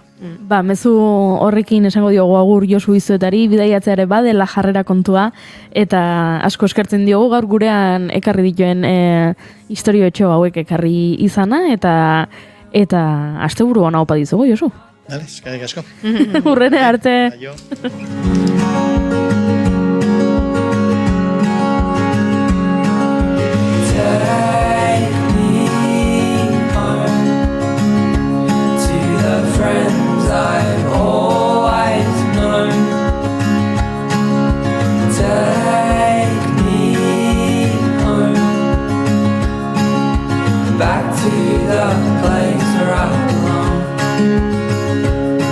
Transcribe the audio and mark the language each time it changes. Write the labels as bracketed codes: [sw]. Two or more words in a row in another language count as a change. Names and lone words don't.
[eu] Mezu horrekin esango diogu agur Josu Izuetari, bidaiatzea ere badela jarrera kontua, eta asko eskertzen diogu gaur gurean ekarri dituen historio etxo hauek ekarri izana, eta asteburu ona opa dizugu, Josu. Eskerrik asko. Hurrene arte. [en] Friends I've always known, take me home, back to the place where I belong.